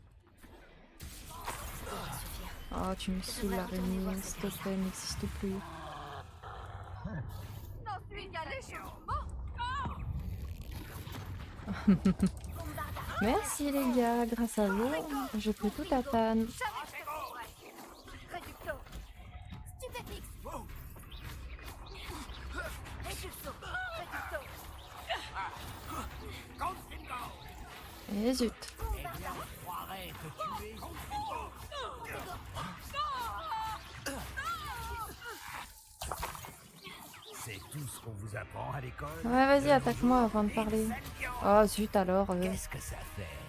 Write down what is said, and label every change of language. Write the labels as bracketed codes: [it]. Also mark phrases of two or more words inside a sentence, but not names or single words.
[fr] Ça devrait suffire. Oh, tu me saoules l'araignée, s'il te plaît, n'existe plus. Merci les gars, grâce à vous, je peux tout à panne. Réducto. Stupéfix. Repulso. Réducto. Et zut. C'est tout ce qu'on vous apprend à l'école. Ouais, vas-y, attaque-moi avant de parler. Oh zut alors. Qu'est-ce que ça fait?